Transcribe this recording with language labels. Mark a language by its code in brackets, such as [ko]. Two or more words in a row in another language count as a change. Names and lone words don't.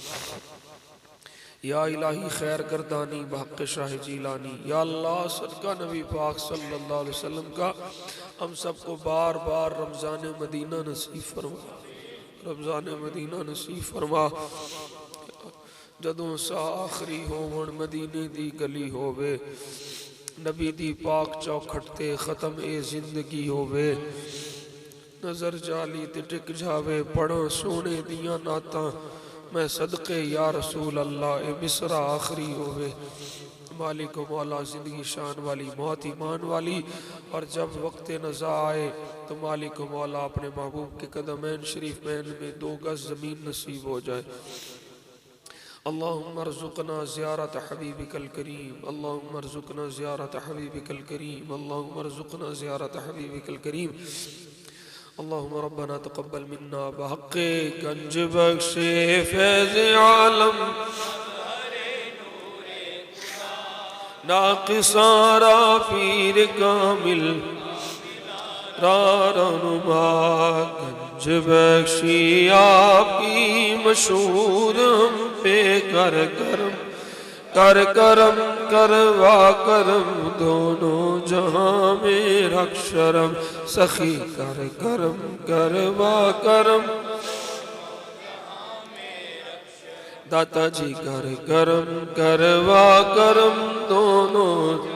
[fa] یا الہی خیر گردانی بحق شاہ جیلانی۔ [ur] یا اللہ صدقہ نبی پاک [ar] صلی اللہ علیہ وسلم [ur] کا ہم سب کو بار بار رمضان مدینہ نصیب فرما، رمضان مدینہ نصیب فرما۔ [pa] جدوں سا آخری ہون مدینے دی گلی ہووے، نبی دی پاک چوکھٹ تے ختم اے زندگی ہووے، نظر جالی تے ٹک جاوے پڑھاں سونے دیاں نعتاں، میں صدقے [ar] یا رسول اللہ [pa] اے مصرع آخری ہووے۔ [ur] مالک و مولا زندگی شان والی موت ایمان والی، اور جب وقت نزا آئے تو مالک و مولا اپنے محبوب کے قدمین شریف مین میں 2 گز زمین نصیب ہو جائے۔ [ar] اللہم ارزقنا زیارت حبیبک الکریم، اللہم ارزقنا زیارت حبیبک الکریم، اللہم ارزقنا زیارت حبیبک الکریم۔ اللہم ربنا تقبل منا [fa] بحق گنج بخش فیض عالم، ناقصاں را پیر کامل را رہنما، [ur] گنج بخشی آپ کی مشہور ہم پہ کر کرم، کر کرم کروا کرم، دونوں جہاں میں رکھ شرم، سخی کر کرم کروا کرم، داتا جی کر کرم کروا کرم، دونوں۔